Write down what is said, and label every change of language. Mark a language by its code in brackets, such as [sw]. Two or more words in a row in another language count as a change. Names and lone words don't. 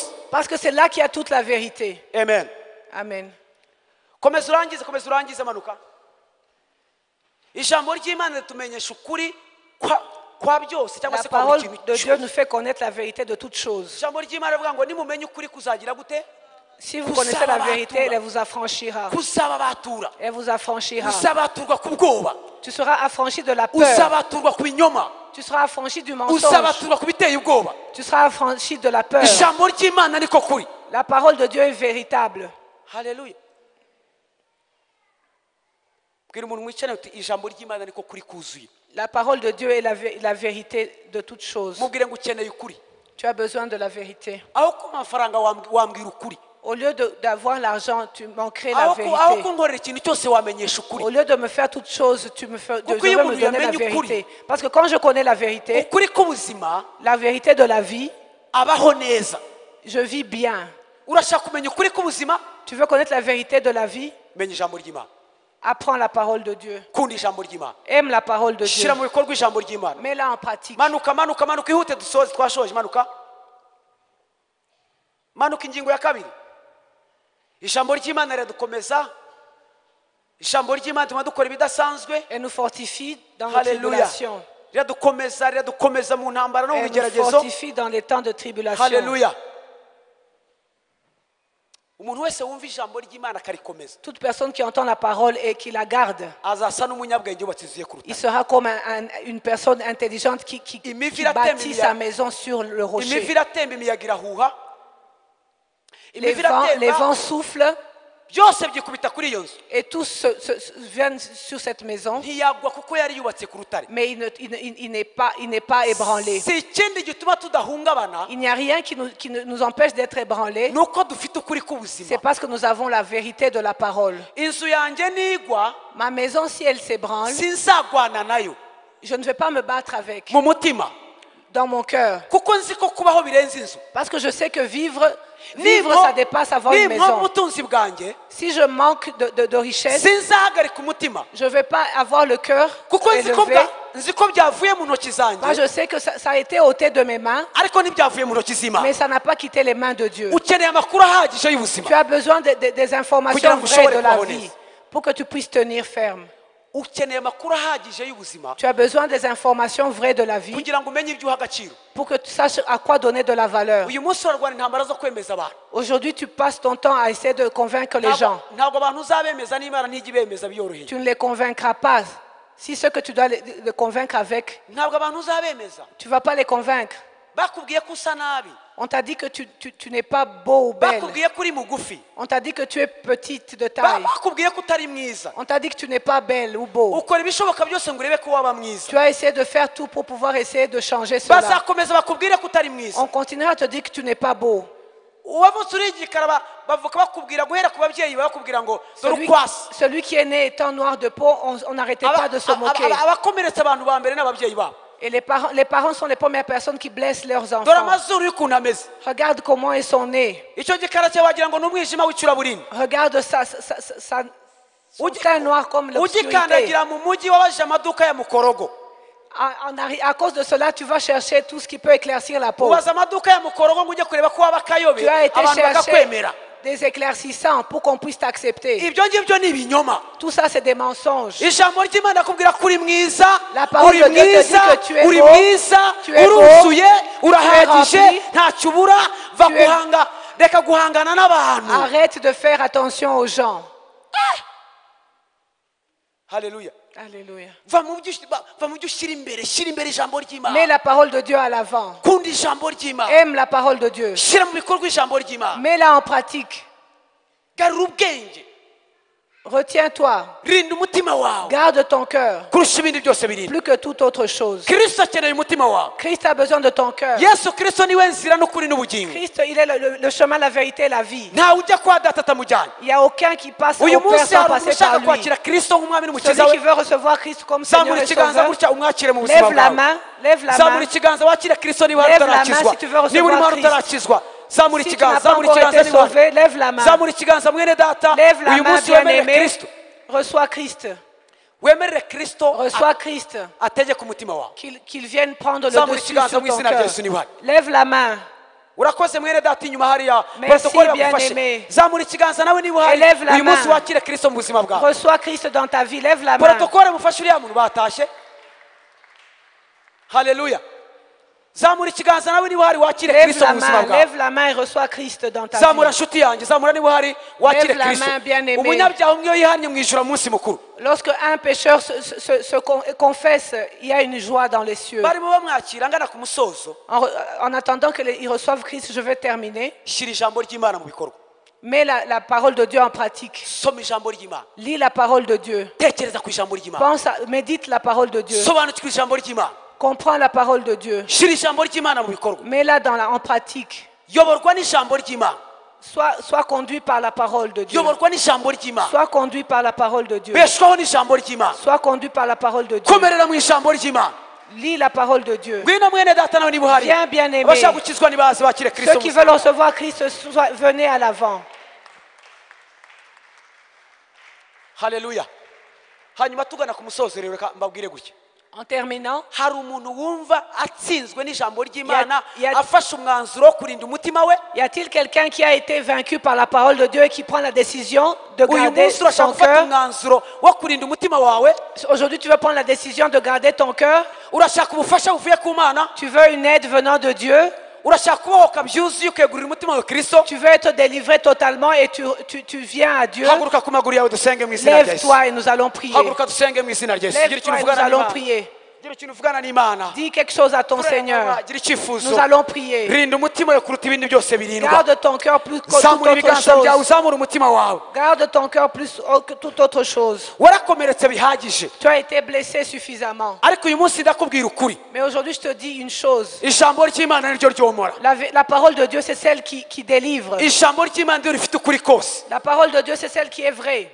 [fr] Parce que c'est là qu'il y a toute la vérité. amen Amen. [rw] komeza urangize manuka ijambo ry'imana ritumenyesha ukuri kwa byose cyangwa [fr] La [rw] se kwa [fr] parole [rw] buri kintu [fr] de Dieu [rw] cyose [fr] nous fait connaître la vérité de toutes choses. [rw] ijambo ry'imana rivuga ngo nimumenye ukuri kuzagira gute [fr] Si vous connaissez la vérité, elle vous affranchira. [rw] kuzababatura [fr] Elle vous affranchira. [rw] uzabaturwa ku bwoba [fr] Tu seras affranchi de la peur. [rw] uzabaturwa ku binyoma [fr] Tu seras affranchi du mensonge. [rw] uzabaturwa ku biteye ubwoba [fr] Tu seras affranchi de la peur. [rw] ijambo ry'imana niko kuri [fr] La parole de Dieu est véritable. [rw] haleluya bwira umuntu mwicaranye uti ijambo ry'imana niko kuri kuzuye [fr] La parole de Dieu est la vérité de toutes choses. [rw] mubwire ngo ukeneye ukuri [fr] Tu as besoin de la vérité. [rw] aho ku mafaranga wambwira ukuri [fr] Au lieu d'avoir l'argent, tu manquerais la [rw] aho [fr] vérité. [rw] kunkorera ikintu cyose wamenyesha ukuri [fr] Au lieu de me faire toutes choses, tu devrais [rw] Kuko iyo [fr] me [rw] umuntu [fr] donner la [rw] yamenye ukuri, [fr] vérité. Parce que quand je connais la vérité, [rw] ukuri k'ubuzima [fr] la vérité de la vie, [rw] abaho neza [fr] je vis bien. [rw] urashaka kumenya ukuri k'ubuzima [fr] Tu veux connaître la vérité de la vie? [rw] menya ijambo ry'imana [fr] Apprends la parole de Dieu. [rw] kunda ijambo ry'imana [fr] Aime la parole de Dieu. [rw] shyira mu bikorwa ijambo ry'imana [fr] Mets-la en pratique. [rw] manuka ihute dusoze twashoje manuka ingingo ya kabiri ijambo ry'imana riradukomeza ijambo ry'imana rituma dukora ibidasanzwe [fr] Elle nous fortifie dans nos haleluya tribulations. [rw] riradukomeza mu ntambara no mu [fr] Elle nous [rw] bigeragezo [fr] fortifie dans les temps de tribulation. [rw] haleluya umuntu wese wumva ijambo ry'imana akarikomeza [fr] Toute personne qui entend la parole et qui la garde, [rw] azasa n'umunyabwenge wubatse inzu ye ku [fr] il [rw] rutare [fr] sera comme une personne intelligente qui [rw] Imivi [fr] bâtit [rw] iratemba [fr] sa maison sur le [rw] imivi [fr] rocher. [rw] iratemba imiyaga irahuha [fr] Les [rw] imivi [fr] vents [rw] iratemba [fr] soufflent [rw] byose byikubita kuri iyo nzu [fr] et tous viennent sur cette maison, [rw] ntiyagwa kuko yari yubatse ku rutare [fr] mais il n'est pas ébranlé. [rw] si ikindi gituma tudahungabana [fr] Il n'y a rien qui nous empêche d'être ébranlés. [rw] ni uko dufite ukuri [fr] C'est [rw] k'ubuzima [fr] parce que nous avons la vérité de la parole. [rw] inzu yanjye nigwa [fr] Ma maison, si elle s'ébranle, [rw] sinzagwana nayo [fr] je ne vais pas me battre avec, [rw] mu mutima [fr] dans mon cœur. [rw] kuko nzi ko kubaho birenze inzu [fr] Parce que je sais que vivre, ça dépasse avoir une [rw] nimpa [fr] maison. [rw] ubutunzi bwanjye [fr] Si je manque de richesse, [rw] sinzahagarika umutima [fr] je ne vais pas avoir le cœur [rw] kuko [fr] élevé. [rw] nzi ko byavuye mu ntoki [fr] Moi, [rw] zanjye [fr] je sais que ça a été ôté de mes mains, [rw] ariko ntibyavuye mu ntoki z'imana [fr] mais ça n'a pas quitté les mains de Dieu. [rw] ukeneye amakuru ahagije y'ubuzima [fr] Tu as besoin des informations vraies de la vie pour que tu puisses tenir ferme. [rw] ukeneye amakuru ahagije y'ubuzima [fr] Tu as besoin des informations vraies de la vie [rw] kugira ngo umenye ibyo uha agaciro [fr] pour que tu saches à quoi donner de la valeur. [rw] uyu munsi urarwana intambara zo kwemeza abantu [fr] Aujourd'hui, tu passes ton temps à essayer de convaincre les gens. [rw] ntabwo abantu uzabemeza n'imana ntijya ibemeza byoroheye [fr] Tu ne les convaincras pas. Si ce que tu dois les convaincre avec, [rw] ntabwo abantu uzabemeza [fr] tu ne vas pas les convaincre. [rw] bakubwiye ko usa nabi [fr] On t'a dit que tu n'es pas beau ou belle. [rw] bakubwiye ko uri mugufi [fr] On t'a dit que tu es petite de taille. [rw] bakubwiye ko utari mwiza [fr] On t'a dit que tu n'es pas belle ou beau. [rw] ukora ibishoboka byose ngo urebe ko waba mwiza [fr] Tu as essayé de faire tout pour pouvoir essayer de changer cela. [rw] bazakomeza bakubwire ko utari mwiza [fr] On continuera à te dire que tu n'es pas beau. [rw] uwavutse uri igikara bavuga bakubwira guhera ku babyeyi bakubwira ngo dore ukwasi [fr] Celui qui est né étant noir de peau, on n'arrêtait pas de se moquer. [rw] abakomeretsa abantu ba mbere n'ababyeyi babo [fr] Et les parents sont les premières personnes qui blessent leurs [rw] dore [fr] enfants. [rw] amazuru y'ukuntu ameze [fr] Regarde comment ils sont nés. [rw] icyo gikara cye wagira ngo ni umwijima w'icuraburindi [fr] Regarde son teint noir comme l'obscurité. [rw] ugikandagira mu mujyi wabajije amaduka ya mukorogo [fr] À cause de cela, tu vas chercher tout ce qui peut éclaircir la peau. [rw] ubaza amaduka ya mukorogo ngo ujye kureba ko waba akayobe [fr] Tu as été [rw] abantu [fr] chercher [rw] bakakwemera [fr] des éclaircissants pour qu'on puisse t'accepter. [rw] ibyo ngibyo ni ibinyoma [fr] Tout ça, c'est des mensonges. [rw] ijambo ry'imana akubwira ko uri mwiza [fr] La parole [rw] uri [fr] de Dieu te dit [rw] mwiza [fr] que tu es [rw] uri [fr] beau, [rw] mwiza [fr] tu es beau, [rw] uruzuye urahagije [fr] rempli, [rw] ntacyo ubura va [fr] tu es- [rw] guhanga reka guhangana n'abantu [fr] Arrête de faire attention aux gens. haleluya Alléluia. [rw] va mu byo ushyira imbere ijambo [fr] Mets [rw] ry'imana [fr] la parole de Dieu à l'avant. [rw] kunda ijambo ry'imana [fr] Aime la parole de Dieu. [rw] shyira mu bikorwa ijambo ry'imana [fr] Mets-la en pratique. [rw] garura ubwenge [fr] Retiens-toi. [rw] rinda umutima wawe [fr] Garde ton cœur. [rw] kurusha ibindi byose birinda. [fr] Plus que toute autre chose. [rw] Kristo akeneye umutima wawe. [fr] Christ a besoin de ton cœur. [rw] Yesu Kristo niwe nzira n'ukuri n'ubugingo. [fr] Christ, il est le chemin, la vérité et la vie. [rw] ntawe ujya kwa data atamujyanye. [fr] Il n'y a aucun qui passe au [rw] uyu [fr] Père [rw] munsi [fr] sans [rw] hari umuntu [fr] passer par [rw] ushaka [fr] lui. [rw] kwakira Kristo nk'umwami n'umukiza [fr] Celui qui [rw] we. [fr] veut recevoir Christ comme Seigneur [rw] zamura [fr] et [rw] ikiganza [fr] Sauveur, [rw] gutya umwakire mu buzima [fr] lève la [rw] bwawe. [fr] main, lève la [rw] zamura [fr] main. [rw] ikiganza wakire Kristo niba hari [fr] Lève la main [rw] utarakizwa. [fr] si tu veux recevoir [rw] niba urimo hari [fr] Christ. [rw] utarakizwa zamura [fr] Si tu [rw] ikiganza [fr] n'as pas [rw] zamura [fr] encore [rw] ikiganza [fr] été [rw] niba hari. [fr] sauvé, lève la main. [rw] zamura ikiganza mwene data [fr] Lève la [rw] uyu [fr] main, [rw] munsi wemere [fr] bien-aimé. Kristo. Reçois Christ. [rw] wemerere Kristo [fr] Reçois Christ. [rw] ategeka umutima wawe. [fr] Qu'il vienne prendre le [rw] zamura [fr] dessus [rw] ikiganza [fr] sur [rw] mu [fr] ton [rw] izina rya [fr] cœur. [rw] Yesu niba hari. [fr] Lève la main. [rw] urakoze mwene data inyuma hariya [fr] Merci, protokole bien-aimé. [rw] bagufashe. zamura ikiganza nawe niba uhari [fr] Élève la [rw] uyu munsi [fr] main. [rw] wakire Kristo mu buzima bwawe. [fr] Reçois Christ dans ta vie. Lève la main. [rw] protokole mufashe uriya muntu batashye. Haleluya. zamura ikiganza nawe niba uhari wakire [fr] Lève Kristo la [rw] mu buzima [fr] main. [rw] bwawe. [fr] Lève la main et reçois Christ dans ta [rw] zamura [fr] vie. [rw] nshuti yanjye zamura niba uhari wakire [fr] Lève la Kristo. main, bien-aimé. [rw] umunyabyaha umwe iyo yihannye mu ijuru munsi mukuru. [fr] Lorsque un pécheur se confesse, il y a une joie dans les cieux. [rw] barimo bamwakira angana ku musozo. [fr] En attendant qu'ils reçoivent Christ, je vais terminer. [rw] shyira ijambo ry'Imana mu bikorwa. [fr] Mets la parole de Dieu en pratique. [rw] soma ijambo ry'Imana. [fr] Lis la parole de Dieu. [rw] tekereza ku ijambo ry'Imana. [fr] Médite la parole de Dieu. [rw] sobanukirwa ijambo ry'Imana. [fr] Comprends la parole de Dieu. [rw] shyira ijambo ry'Imana mu bikorwa. [fr] Mets-la en pratique. [rw] yoborwa n'ijambo ry'Imana. [fr] Sois conduit par la parole de Dieu. [rw] yoborwa n'ijambo ry'Imana. [fr] Sois conduit par la parole de Dieu. [rw] beshwaho n'ijambo ry'Imana. [fr] Sois conduit par la parole de Dieu. [rw] komerera mu ijambo ry'Imana. [fr] Lis la parole de Dieu. [rw] ngwino mwene data nawe niba uhari. [fr] Viens, bien-aimé. [rw] abashaka gukizwa nibaze bakire Kristo. [fr] Ceux qui veulent recevoir Christ, venez à l'avant. [rw] Haleluya. hanyuma tugana ku musozo rero reka mbabwire gutya. [fr] En terminant, [rw] hari umuntu wumva atsinzwe n'ijambo ry'Imana [fr] Ya- [rw] afashe umwanzuro wo kurinda umutima we. [fr] y a-t-il quelqu'un qui a été vaincu par la parole de Dieu et qui prend la décision de [rw] uyu [fr] garder [rw] munsi urashaka [fr] son [rw] gufata [fr] cœur? [rw] umwanzuro wo kurinda umutima wawe. [fr] Aujourd'hui, tu veux prendre la décision de garder ton cœur. [rw] urashaka ubufasha buvuye ku Mana. [fr] Tu veux une aide venant de Dieu. [rw] urashaka kubohoka byuzuye ukegurira umutima wawe Kristo. [fr] Tu veux être délivré totalement et tu viens à Dieu. [rw] haguruka ku maguru yawe dusenge mu izina rya Yesu. [fr] Lève-toi et nous allons prier. [rw] haguruka dusenge mu izina rya Yesu. gira ikintu [fr] Lève-toi et nous [rw] uvugana [fr] allons [rw] n'Imana. [fr] prier. [rw] gira ikintu uvugana n'Imana. [fr] Dis quelque chose à ton Seigneur. [rw] gira icyifuzo. [fr] Nous allons prier. [rw] rinda umutima wawe kuruta ibindi byose birindwa. [fr] Garde ton cœur plus que toute [rw] zamura [fr] autre [rw] ibiganza byawe [fr] chose. [rw] uzamura umutima wawe. [fr] Garde ton cœur plus que toute autre chose. [rw] warakomeretse bihagije. [fr] Tu as été blessé suffisamment. [rw] ariko uyu munsi ndakubwira ukuri. [fr] Mais aujourd'hui, je te dis une chose. [rw] ijambo ry'Imana niryo ryomora. [fr] La parole de Dieu, c'est celle qui délivre. [rw] ijambo ry'Imana niryo rifite ukuri kose. [fr] La parole de Dieu, c'est celle qui est vraie.